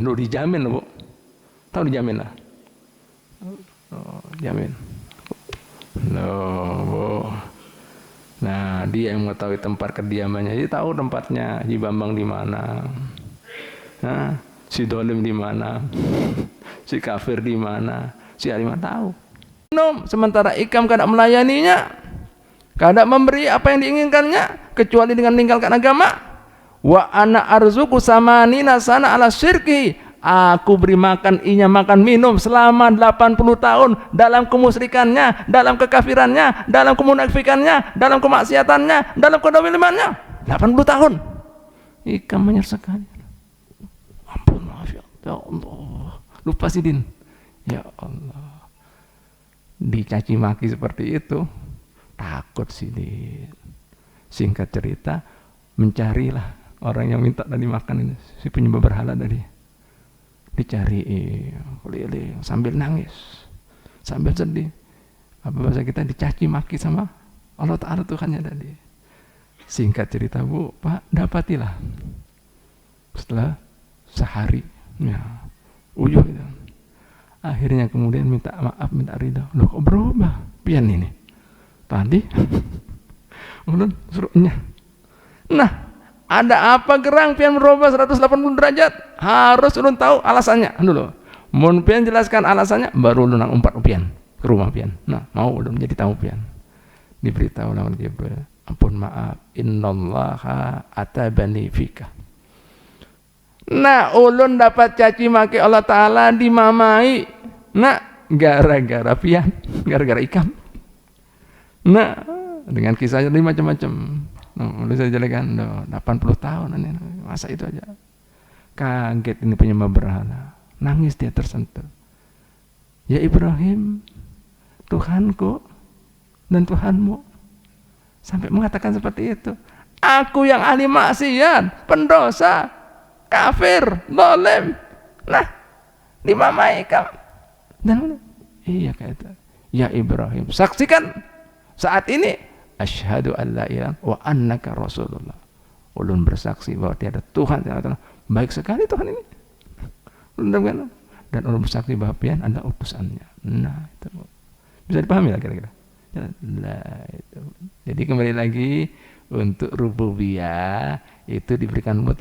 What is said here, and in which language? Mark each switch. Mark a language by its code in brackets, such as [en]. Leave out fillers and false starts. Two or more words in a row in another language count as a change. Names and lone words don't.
[id] Dijamin Bu. Tahu dijamin lah. Oh, jamin. Loh. Nah, dia yang mengetahui tempat kediamannya. Dia tahu tempatnya Haji Bambang di mana. Nah, si dolim di mana. Si kafir di mana. Si alimah tahu. [bjn] Minum, sementara Ikam kada melayaninya, kada memberi apa yang diinginkannya, kecuali dengan meninggalkan agama. [ar] وأنا أرزقه ثمانين سنة على الشرك. [bjn] Aku beri makan, inya makan minum selama 80 tahun dalam kemusyrikannya, dalam kekafirannya, dalam kemunafikannya, dalam kemaksiatannya, dalam kedolimannya. 80 tahun. Ikam menyelesaikannya. Ampun, maaf [ar] ya Allah. [bjn] Lupa Sidin. [ar] يا الله. [bjn] Dicaci maki seperti itu, takut Sidin. [id] Singkat cerita, mencarilah orang yang minta tadi makan ini, si penyembah berhala tadi. Dicari keliling sambil nangis, sambil sedih. Apa bahasa kita, dicaci maki sama Allah Ta'ala Tuhannya tadi. Singkat cerita Bu, Pak, dapatilah setelah sehari ya, [bjn] uyuh gitu. [id] Akhirnya kemudian minta maaf, minta ridha. [bjn] Loh kok berubah pian ini tadi ulun suruhnya. Nah, ada apa gerang pian berubah 180 derajat? Harus ulun tahu alasannya dulu. Mun pian jelaskan alasannya, baru ulun umpat pian ke rumah pian. Nah, mau ulun menjadi tamu pian. Diberitahu lawan Jibril, ampun maaf, [ar] إن الله عاتبني فيك. [bjn] Nah, ulun dapat caci maki Allah Ta'ala, dimamai. Nah, gara-gara pian, gara-gara Ikam. [id] Nah, dengan kisahnya ini macam-macam. Boleh saya jelaskan, 80 tahun ini, masa itu aja. Kaget ini penyembah berhala, nangis dia tersentuh. Ya Ibrahim, Tuhanku dan Tuhanmu, sampai mengatakan seperti itu. Aku yang ahli maksiat, pendosa, kafir, zalim. [bjn] Nah, dimamai kamu. [id] Dan iya kata, ya Ibrahim, saksikan saat ini. [ar] أشهد أن لا إله وأنك رسول الله. [bjn] Ulun bersaksi bahwa tiada Tuhan yang baik sekali Tuhan ini. Dan ulun bersaksi bahwa pian adalah utusannya. [id] Nah, itu bisa dipahami lah kira-kira. Nah, itu. Jadi kembali lagi, untuk rububiyah itu diberikan mutlak.